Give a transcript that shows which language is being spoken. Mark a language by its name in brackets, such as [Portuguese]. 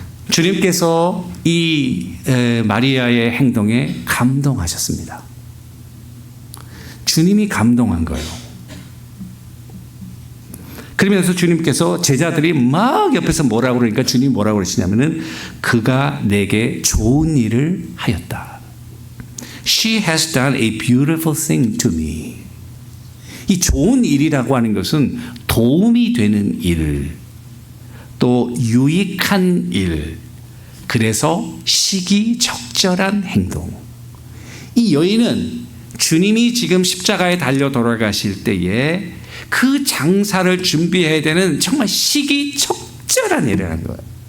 [Korean] 주님께서 이 마리아의 행동에 감동하셨습니다. 주님이 감동한 거예요. 그러면서 주님께서 제자들이 막 옆에서 뭐라고 그러니까 주님이 뭐라고 그러시냐면은 그가 내게 좋은 일을 하였다. [English] She has done a beautiful thing to me. [Korean] 이 좋은 일이라고 하는 것은 도움이 되는 일, 또 유익한 일, 그래서 시기적절한 행동. 이 여인은 주님이 지금 십자가에 달려 돌아가실 때에 그 장사를 준비해야 되는 정말 시기적절한 일을 한 거예요.